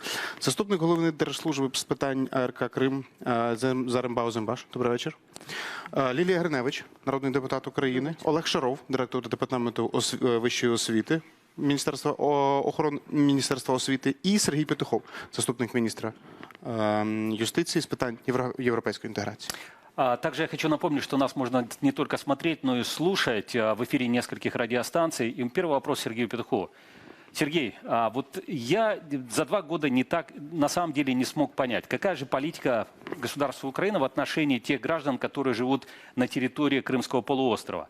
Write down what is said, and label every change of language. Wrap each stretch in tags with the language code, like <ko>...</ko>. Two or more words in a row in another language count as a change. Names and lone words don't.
<uk>Заступник голови Держслужби з питань АРК Крим Зарембау Зембаш. Добрий вечір. Лілія Гриневич, народний депутат України. Олег Шаров, директор департаменту вищої освіти Міністерства освіти, і Сергій Петухов, заступник міністра юстиции с питань</uk> <ru>европейской интеграции. Также я хочу напомнить, что нас можно не только смотреть, но и слушать в эфире нескольких радиостанций. И первый вопрос Сергею Петухову. Сергей, вот я за 2 года на самом деле не смог понять, какая же политика государства Украина в отношении тех граждан, которые живут на территории Крымского полуострова.</ru>